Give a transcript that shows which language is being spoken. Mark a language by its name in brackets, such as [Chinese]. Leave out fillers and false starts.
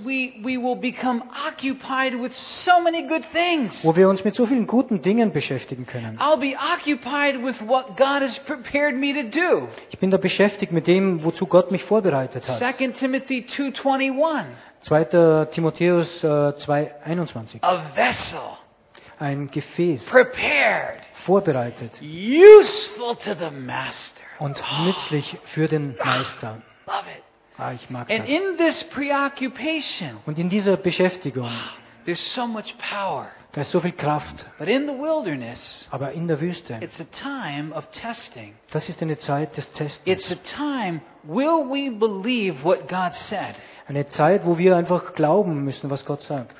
[English] We will become occupied with so many good things. [German] Wo wir uns mit so vielen guten Dingen beschäftigen können. [English] I'll be occupied with what God has prepared me to do. [German] Ich bin da beschäftigt mit dem, wozu Gott mich vorbereitet hat. [English] 2 Timothy 2:21. [German] 2. Timotheus 2:21. [English] A vessel. [German] Ein Gefäß. [English] Prepared. [German] Vorbereitet. [English] Useful to the master. [German] Und nützlich für den Meister. [English] Love it. [German] Ah, ich mag [English] and [German] das. [English] In this preoccupation. [German] Und in dieser Beschäftigung. [English] There's so much power. [German] Da ist so viel Kraft. [English] But in the wilderness. [German] Aber in der Wüste. [English] It's a time of testing. [German] Das ist eine Zeit des Testens. [English] It's a time will we believe what God said? [German] Eine Zeit, wo wir einfach glauben müssen, was Gott sagt.